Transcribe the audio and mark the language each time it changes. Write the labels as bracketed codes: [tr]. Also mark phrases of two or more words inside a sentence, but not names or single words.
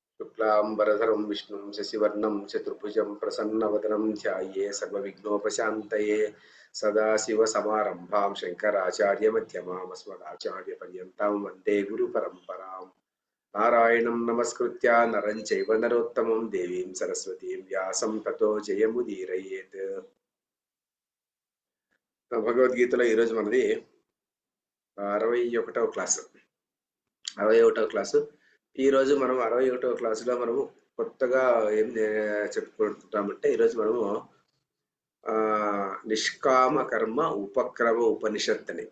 [sa] शुक्लांबरधरं विष्णुं शशिवर्णं चतुर्भुजं प्रसन्नवदनं ध्याये सर्वविघ्नोपशान्तये सदाशिवसमारम्भां शङ्कराचार्यमध्यमाम् अस्मदाचार्यपर्यन्तां वन्दे गुरुपरम्पराम् नारायणं नमस्कृत्य नरं चैव नरोत्तमं देवीं सरस्वतीं व्यासं ततो जयमुदीरयेत्। [te] భగవద్గీతలో ఈరోజు మనది 61వ క్లాసు. 61వ క్లాసు. ఈరోజు మనం 61వ క్లాసులో మనము కొత్తగా ఏం చెప్పుకుంటామంటే ఈరోజు మనము నిష్కామ కర్మ ఉపక్రమ ఉపనిషత్ అని.